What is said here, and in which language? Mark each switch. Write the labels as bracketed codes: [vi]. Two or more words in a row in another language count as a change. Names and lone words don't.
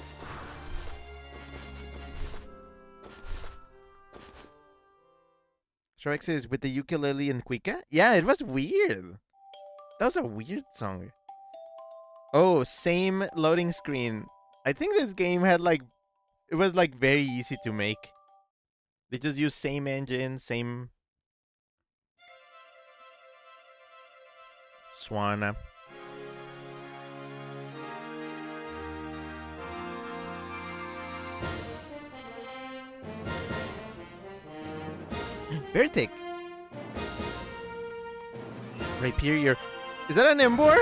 [en] Shrek says, with the ukulele and Quika? Yeah, it was weird. That was a weird song. Oh, same loading screen. I think this game had like... It was like very easy to make. They just used same engine, same... Swana. Vertic. Rhyperior. Is that an Embor?